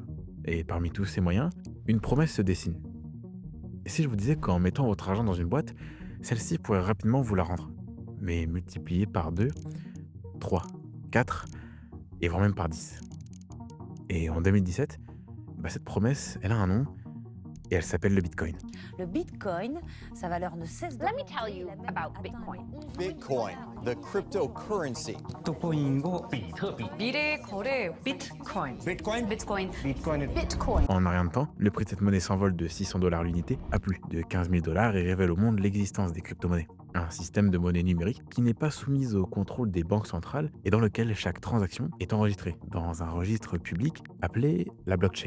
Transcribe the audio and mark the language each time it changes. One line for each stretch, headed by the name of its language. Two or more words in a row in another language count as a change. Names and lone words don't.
French: Et parmi tous ces moyens, une promesse se dessine. Et si je vous disais qu'en mettant votre argent dans une boîte, celle-ci pourrait rapidement vous la rendre, mais multipliée par 2, 3, 4, et voire même par 10. Et en 2017, cette promesse, elle a un nom, et elle s'appelle le Bitcoin. Le Bitcoin, sa valeur ne cesse de
English: Let me tell you about Bitcoin. Bitcoin, the cryptocurrency.
Korean: 미래 거래 비트코인. Bitcoin. Bitcoin.
French: En un rien de temps, le prix de cette monnaie s'envole de $600 l'unité à plus de 15 000 $ et révèle au monde l'existence des crypto-monnaies. Un système de monnaie numérique qui n'est pas soumis au contrôle des banques centrales et dans lequel chaque transaction est enregistrée dans un registre public appelé la blockchain.